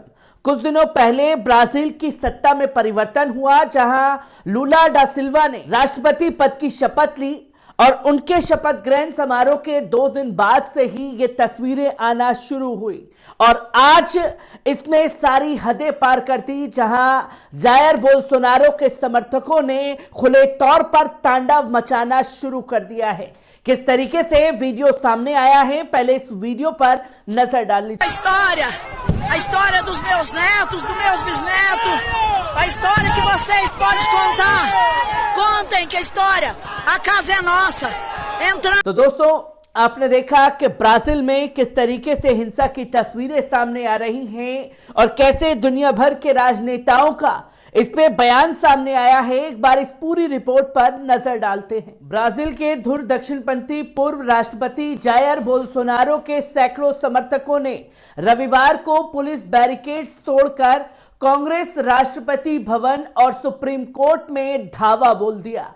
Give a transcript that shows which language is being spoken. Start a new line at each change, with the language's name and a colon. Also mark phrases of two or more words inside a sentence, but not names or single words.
Hindi: कुछ दिनों पहले ब्राजील की सत्ता में परिवर्तन हुआ, जहां लूला डा सिल्वा ने राष्ट्रपति पद की शपथ ली और उनके शपथ ग्रहण समारोह के 2 दिन बाद से ही ये तस्वीरें आना शुरू हुई और आज इसने सारी हदें पार कर दी, जहां जायर बोल्सोनारो के समर्थकों ने खुले तौर पर तांडव मचाना शुरू कर दिया है। किस तरीके से वीडियो सामने आया है, पहले इस वीडियो पर नजर डाल लीजिए।
Portuguese: A história dos meus netos, dos meus bisnetos, a história que vocês podem contar. Contem que a história, a casa é nossa. Entrando.
Hindi: तो दोस्तों, आपने देखा कि ब्राजील में किस तरीके से हिंसा की तस्वीरें सामने आ रही हैं और कैसे दुनिया भर के राजनेताओं का इस पे बयान सामने आया है। एक बार इस पूरी रिपोर्ट पर नजर डालते हैं। ब्राजील के धुर दक्षिणपंथी पूर्व राष्ट्रपति जायर बोल्सोनारो के सैकड़ों समर्थकों ने रविवार को
English: police barricades
Hindi: तोड़कर कांग्रेस, राष्ट्रपति भवन और सुप्रीम कोर्ट में धावा बोल दिया।